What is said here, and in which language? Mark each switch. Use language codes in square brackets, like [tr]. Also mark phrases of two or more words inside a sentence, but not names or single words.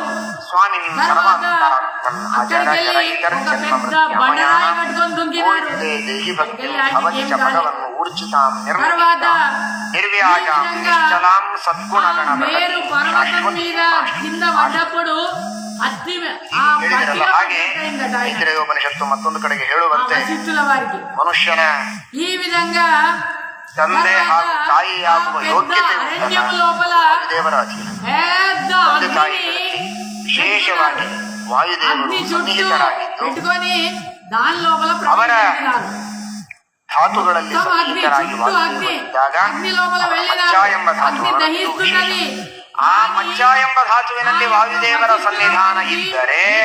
[te] తర్వాత అక్కడికి వెళ్ళి ఒక పెద్ద బండరాయి పట్టుకొని దుంకినాడు. తర్వాత మేరు పర్వతం మీద కింద పడ్డప్పుడు [kn] ಉಪನಿಷತ್ತು ಮತ್ತೊಂದು ಕಡೆಗೆ ಹೇಳುವಂತೆ ಮನುಷ್ಯನ ಈ ವಿಧಂಗ ತಂದೆ ಹಾಗೂ ತಾಯಿಯಾಗುವ ಯೋಗ್ಯತೆ ದೇವರ ಅಧೀನ. ವಿಶೇಷವಾಗಿ ವಾಯುದೇವರು ಸನ್ನಿಹಿತರಾಗಿದ್ದು ಅವರ ಧಾತುಗಳಲ್ಲಿ ಸನ್ನಿಹಿತರಾಗಿ ವಾಯುದೇವರಿದ್ದಾಗ ಮಜ್ಜ ಎಂಬ ಧಾತು, ಆ ಮಜ್ಜ ಎಂಬ ಧಾತುವಿನಲ್ಲಿ ವಾಯುದೇವರ ಸನ್ನಿಧಾನ ಇದ್ದರೆ